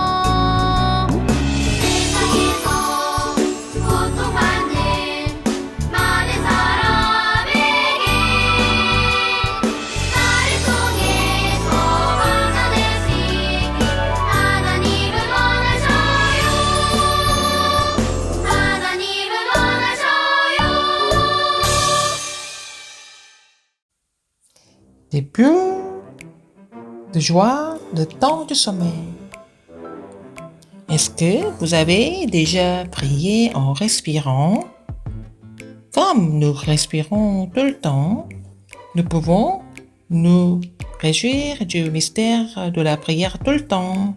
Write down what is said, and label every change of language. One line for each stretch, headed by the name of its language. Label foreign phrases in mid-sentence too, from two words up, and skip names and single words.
Korean: 세상에서 고통받는 많은 사람에게 나를 통해서 받아내시길 하나님은 원하셔요 하나님은 원하셔요
French: Début de joie, le temps du sommeil. Est-ce que vous avez déjà prié en respirant? Comme nous respirons tout le temps, nous pouvons nous réjouir du mystère de la prière tout le temps.